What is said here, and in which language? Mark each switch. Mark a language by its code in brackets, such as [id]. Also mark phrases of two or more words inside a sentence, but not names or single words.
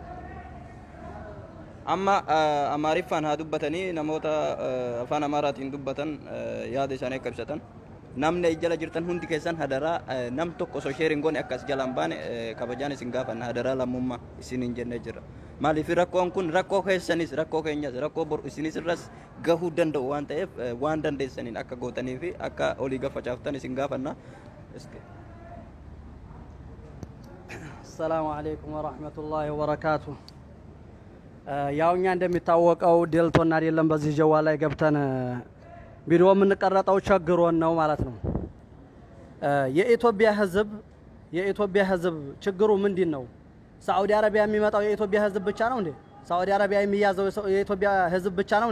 [om] amma amaariffaan haa dubbatanii namoota afaan amaaraatiin dubbatan yaada isaanii akka ibsatan namni ijala jirtan hundi keessan hadaraa nam tokko osoo sheerin goone akkas jalaan baane kabajaan isin gaafanna hadaraa lammummaa isiniin jennee jirra maaliif rakkoon kun rakkoo keessanis rakkoo keenyas rakkoo bor isinis irras gahuu danda'u waan ta'eef waan dandeessaniin akka gootanii fi akka olii gafacaaftan isin gaafanna [ar] السلام عليكم ورحمة الله وبركاته [am] ያው እኛ እንደሚታወቀው ዴልቶና አይደለም በዚህ ጀዋል ላይ ገብተን ቪዲዮ የምንቀረጠው ቸግሮን ነው ማለት ነው። የኢትዮጵያ ህዝብ ችግሩ ምንድነው? ሳዑዲ አረቢያ የሚመጣው የኢትዮጵያ ህዝብ ብቻ ነው እንዴ? ሳዑዲ አረቢያ የሚያዘው የኢትዮጵያ ህዝብ ብቻ ነው እንዴ?